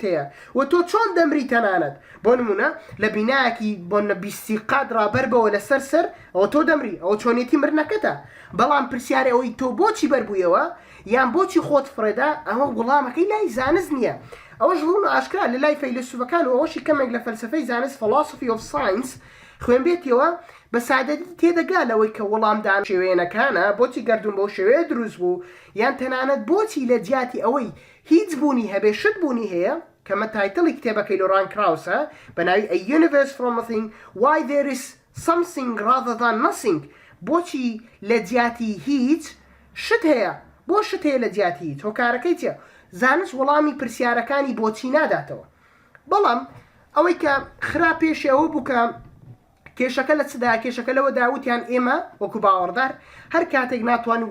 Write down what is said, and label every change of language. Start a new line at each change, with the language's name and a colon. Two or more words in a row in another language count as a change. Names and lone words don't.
Central Kurdish: هەیە و تۆ چۆن دەمری تەنانەت بۆ نمونە لە بینایەکی بۆ نەبیستی قاد ڕابەربەوە لە سەر ئەوە تۆ دەمری ئەوە چۆنیەتی مرنەکەتە بەڵام پرسیارە ئەوەی تۆ بۆچی بەربوویەوە یان بۆچی خۆت فرێدا ئەوە وەڵامەکەی لای زانست نییە ئەوەش ڕوون و ئاشکرا لە لای فەیلسوفەکان و ئەوەشی کەمێک لە فەلسفەی زانست
English: philosophy of science
Central Kurdish: خوێن بێتەوە بە سادەتی تێدەگا لەوەی کە وەڵامدان شێوەیەنەکانە بۆچی گەردوون بەو شێوەیە دروست بوو یان تەنانەت بۆچی لە جیاتی ئەوەی هیچ بوونی هەبێ شت بوونی هەیە کەمە تایتڵی کتێبەکەی لۆران کراوسە بەناوی A Universe from Nothing Why There Is Something Rather Than Nothing بۆچی لە جیاتی هیچ شت هەیە بۆ شت هەیە لە جیاتی هیچ هۆکارەکەی چیە زانست وەڵامی پرسیارەکانی بۆچی ناداتەوە بەڵام ئەوەی کە خرا پێشی ئەوە بوو کە کێشەکە لە چدا کێشەکە لەوە داوتیان ئێمە وەکو باوەڕدار هەر کاتێک ناتوانین